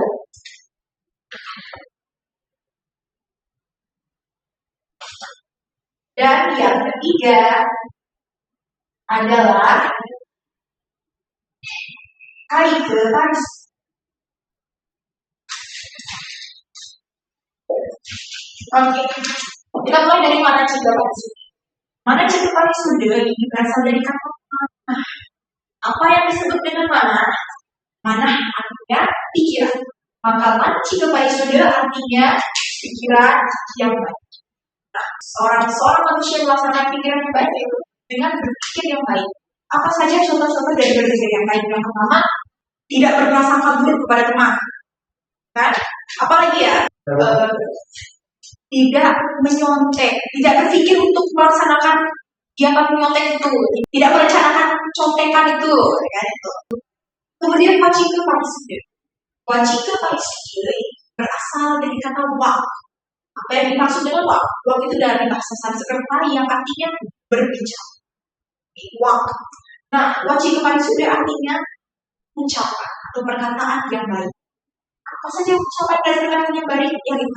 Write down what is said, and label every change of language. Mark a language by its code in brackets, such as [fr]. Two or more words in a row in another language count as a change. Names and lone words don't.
[id] Dan yang ketiga adalah kaike parisude. Oke, kita mulai dari manacike parisude. Manacike parisude ini berasal dari kata mana. Apa yang disebut dengan mana? Mana artinya pikiran. Maka manacike parisude artinya pikiran yang baik. Nah, seorang manusia melaksanakan pikiran yang baik itu dengan berpikir yang baik. Apa saja contoh-contoh dari berpikir yang baik? Yang pertama, tidak berprasangka buruk kepada teman. Kan? Apalagi ya? Tidak menyontek, tidak berpikir untuk melaksanakan kegiatan menyontek itu, tidak merencanakan contekan itu, kan itu. Kemudian wacike parisude. Wacike parisude berasal dari kata wak. Apa yang dimaksud dengan wak? Wak itu dari bahasa Sanskerta yang artinya berbicara. Wak. Nah, wacike parisude artinya ucapan atau perkataan yang baik. Apa saja ucapan dan perkataan yang baik?